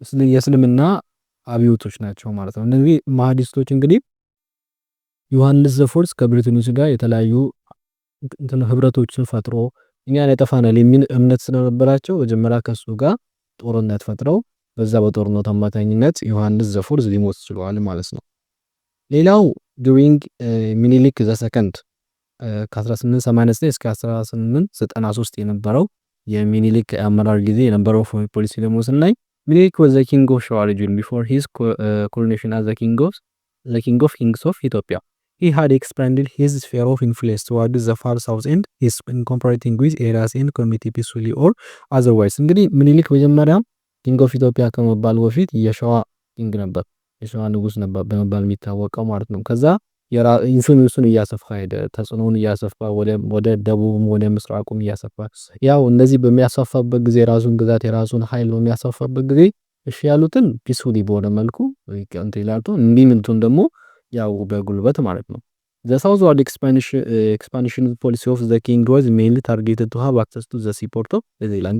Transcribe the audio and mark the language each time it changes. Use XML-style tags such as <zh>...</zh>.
<am>የእስልምና አብዮቶች ናቸው ማለት ነው። እነዚህ ማህዲስቶች እንግዲህ ዮሐንስ ዘፎርስ ከብሪታኖች ጋር የተለያዩ ህብረቶችን ፈጥሮ እኛን ያጠፋናል የሚል እምነት ስለነበራቸው መጀመሪያ ከሱ ጋር ጦርነት ፈጥረው በዛ በጦርነት አማካኝነት ዮሐንስ ዘፎርስ ሊሞት ችሏል ማለት ነው። ሌላው ዱሪንግ ሚኒሊክ ዘ ሰከንድ ከ1889 እስከ 1893 የነበረው የሚኒሊክ አመራር ጊዜ የነበረው ፖሊሲ ደግሞ ስናይ</am> <en>ሚኒሊክ was the king of Shwa region before his coronation as the king of kings of Ethiopia. He had expanded his sphere of influence towards the far south and is incorporating with areas and community peacefully or otherwise.</en> <am>እንግዲህ ሚኒሊክ መጀመሪያ ኪንግ ኦፍ ኢትዮጵያ ከመባል በፊት የሸዋ ኪንግ ነበር፣ የሸዋ ንጉስ ነበር በመባል የሚታወቀው ማለት ነው። ከዛ ኢንፍሉዌንሱን እያሰፋ ሄደ፣ ተጽዕኖውን እያሰፋ ወደ ደቡብም ወደ ምስራቁም እያሰፋ ያው እንደዚህ በሚያሰፋበት ጊዜ የራሱን ግዛት የራሱን ኃይል በሚያሰፋበት ጊዜ እሺ ያሉትን ፒስፉሊ በሆነ መልኩ እንትን ይላሉ፣ እንዲምንቱን ደግሞ ያው በጉልበት ማለት ነው።</am> <en>The southward expansion policy of the king was mainly targeted to have access to the seaport of Zealand.</en>